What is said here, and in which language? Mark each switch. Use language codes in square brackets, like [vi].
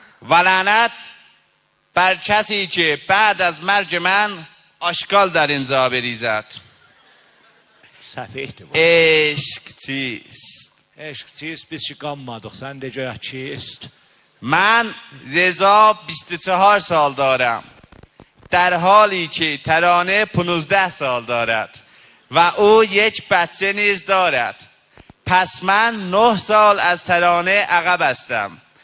[fa] و لعنت بر کسی که بعد از مرگ من آشغال در اینجا بریزد. [az] Səfihdir bu. [fa] عشق چیست؟ [az] Eşq çiz, biz ki qanmadıq, sən de görək çiz. [fa] من رضا 24 سال دارم در حالی که ترانه 15 سال دارد و او یک بچه نیز دارد. پس من 9 سال از ترانه عقب هستم.